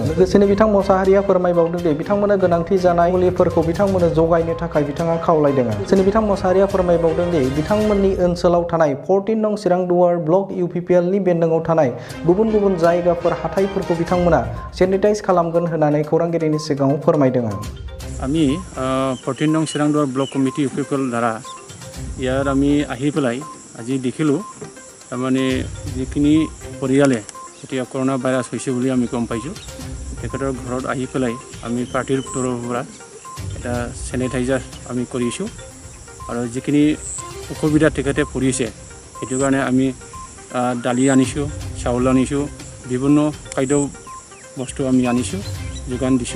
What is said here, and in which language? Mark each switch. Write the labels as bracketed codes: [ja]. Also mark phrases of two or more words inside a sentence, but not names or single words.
[brx] लोगोसेनो बिथां मसाहारिया फोरमायबावदों दि बिथांमोननो गोनांथि जानाय मुलिफोरखौ बिथांमोननो जगायनो थाखाय बिथाङा खावलायदों। लोगोसेनो बिथां मसाहारिया फोरमायबावदों दि बिथांमोननि ओनसोलाव थानाय 14 नं चिरांदुवार ब्लक UPPLनि बेन्दोङाव थानाय गुबुन गुबुन जायगाफोर हाथाइफोरखौ बिथांमोना सेनिटाइज खालामगोन होननानै खौरांगिरिनि सिगाङाव फोरमायदों। [as] আমি 14 নং চিৰাংদুৱাৰ ব্লক কমিটি UPPL দ্বাৰা ইয়াৰ আমি আহি পেলাই আজি দেখিলোঁ তাৰমানে যিখিনি পৰিয়ালে এতিয়া কৰোণা ভাইৰাছ হৈছে বুলি আমি গম পাইছোঁ তেখেতৰ ঘৰত আহি পেলাই আমি পাৰ্টিৰ তৰফৰ পৰা এটা চেনিটাইজাৰ আমি কৰিছোঁ আৰু যিখিনি অসুবিধা তেখেতে পৰিছে সেইটো কাৰণে আমি দালি আনিছোঁ চাউল আনিছোঁ বিভিন্ন খাদ্য বস্তু আমি আনিছোঁ যোগান দিছোঁ।